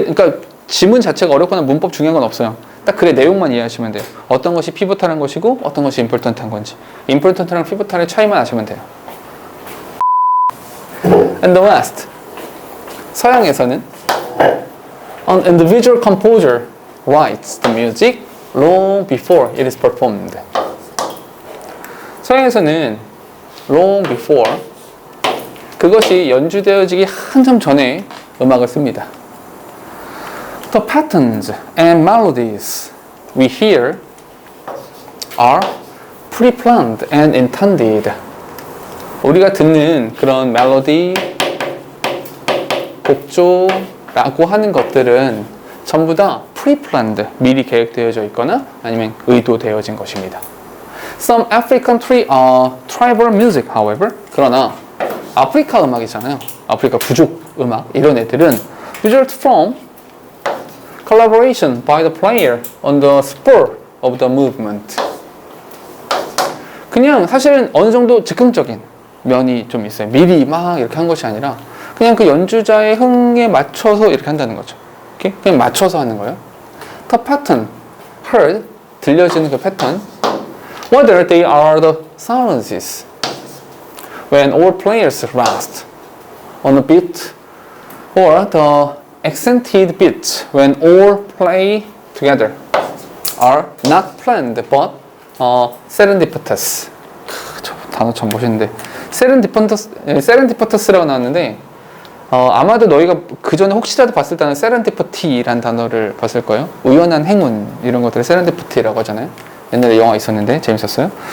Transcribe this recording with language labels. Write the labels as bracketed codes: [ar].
[ko] 그러니까 지문 자체가 어렵거나 문법 중요한 건 없어요. 딱 그래 내용만 이해하시면 돼요. 어떤 것이 피보탈한 것이고 어떤 것이 임포턴트한 건지. 임포턴트랑 피보탈의 차이만 아시면 돼요. [en] In the West, [ko] 서양에서는 [en] an individual composer writes the music long before it is performed. [ko] 서양에서는 [en] long before [ko] 그것이 연주되어지기 한참 전에 음악을 씁니다. [en] The patterns and melodies we hear are pre-planned and intended. [ko] 우리가 듣는 그런 멜로디, 곡조라고 하는 것들은 전부 다 pre-planned, 미리 계획되어져 있거나 아니면 의도되어진 것입니다. [en] Some African tribal music, however, [ko] 그러나 아프리카 음악이잖아요. 아프리카 부족 음악 이런 애들은 [en] result from collaboration by the player on the spur of the movement. [ko] 그냥 사실은 어느 정도 즉흥적인 면이 좀 있어요. 미리 막 이렇게 한 것이 아니라 그냥 그 연주자의 흥에 맞춰서 이렇게 한다는 거죠. 오케이? 그냥 맞춰서 하는 거예요. [en] The pattern, heard, [ko] 들려지는 그 패턴, [en] whether they are the silences when all players rest on a beat or the accented beats when all play together are not planned but serendipitous. [ko] 저 단어 처음 보시는데 serendipitous라고 나왔는데 아마도 너희가 그 전에 혹시라도 봤을 때는 serendipity라는 단어를 봤을 거예요. 우연한 행운 이런 것들을 serendipity라고 하잖아요. 옛날에 영화 있었는데 재밌었어요.